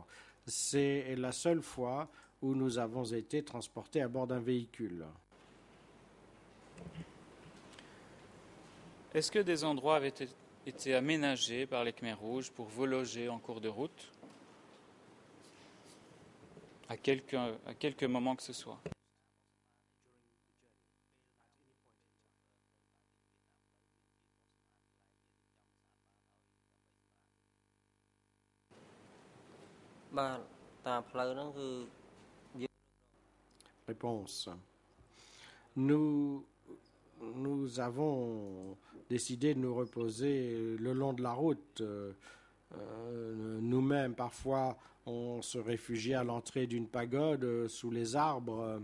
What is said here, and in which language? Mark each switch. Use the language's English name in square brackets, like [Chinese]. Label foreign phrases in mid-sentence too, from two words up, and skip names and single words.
[French] C'est la seule fois où nous avons été transportés à bord d'un véhicule. Est-ce que des endroits avaient été aménagés par les Khmers rouges pour vous loger en cours de route à quelque moment que ce soit? [Khmer] បាទតាមផ្លូវហ្នឹងគឺ [French] Réponse. Nous avons décidé de nous reposer le long de la route. Nous-mêmes, parfois, on se réfugiait à l'entrée d'une pagode sous les arbres.